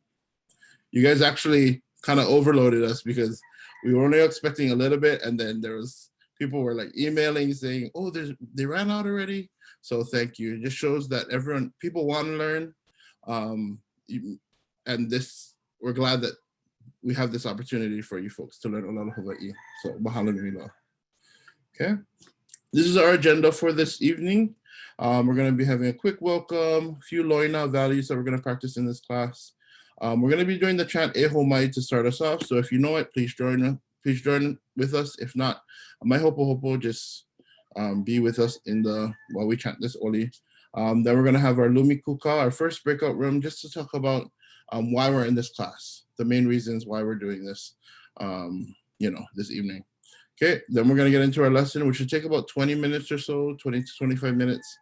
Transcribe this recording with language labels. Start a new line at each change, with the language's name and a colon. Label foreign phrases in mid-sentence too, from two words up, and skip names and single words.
English: You guys actually kind of overloaded us because we were only expecting a little bit, and then there was people were like emailing saying, "Oh, they ran out already." So thank you. It just shows that people want to learn, and we're glad that we have this opportunity for you folks to learn
Hawaiian: Olelo Hawaii. So mahalo nui loa.
English: Okay, this is our agenda for this evening. We're going to be having a quick welcome, a few Loina values that we're going to practice in this class. We're going to be doing the chant Eho Mai to start us off. So if you know it, please join with us. If not,
Hawaiian: mai hopo hopo,
English: just be with us while we chant this oli. Then we're going to have our
Hawaiian: Lumi Kuka,
English: our first breakout room, just to talk about why we're in this class, the main reasons why we're doing this, this evening. Okay, then we're going to get into our lesson, which should take about 20 minutes or so, 20 to 25 minutes.